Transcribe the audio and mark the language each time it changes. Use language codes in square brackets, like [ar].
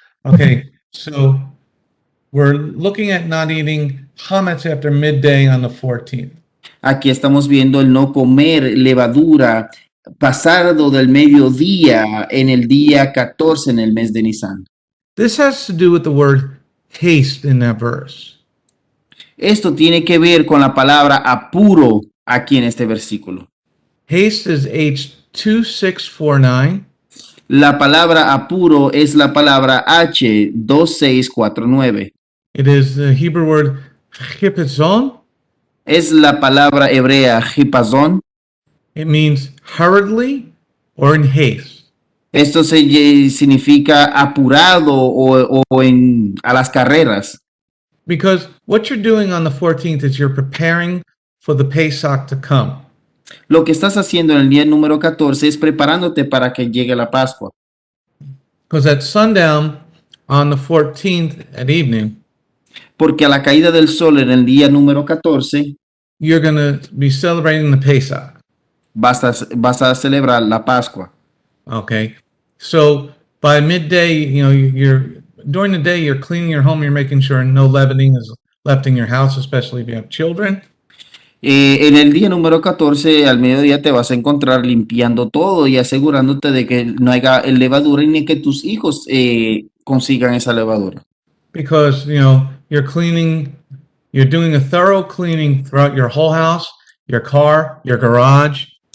[en] Okay, so we're looking at not eating chametz after midday on the 14th. [es] Aquí estamos viendo el no comer levadura pasado del mediodía en el día 14 en el mes de Nisan. [en] This has to do with the word haste in that verse. [es] Esto tiene que ver con la palabra apuro aquí en este versículo. [en] Haste is H2649. [es] La palabra apuro es la palabra H2649. [en] It is the Hebrew word chipazon. [es] Es la palabra hebrea hipazón. [en] It means hurriedly or in haste. [es] Esto significa apurado o a las carreras. [en] Because what you're doing on the 14th is you're preparing for the Pesach to come. [es] Lo que estás haciendo en el día número 14 es preparándote para que llegue la Pascua. [en] Because at sundown on the 14th at evening, [es] Porque a la caída del sol en el día número 14 [en] you're going to be celebrating the Pesach. [es] vas a celebrar la Pascua. [en] Okay. So by midday, you're during the day, you're cleaning your home, you're making sure no leavening is left in your house, especially if you have children. [es] En el día número 14 al mediodía te vas a encontrar limpiando todo y asegurándote de que no haya levadura ni que tus hijos consigan esa levadura. [en] Because, you're cleaning, you're doing a thorough cleaning throughout your whole house, your car, your garage.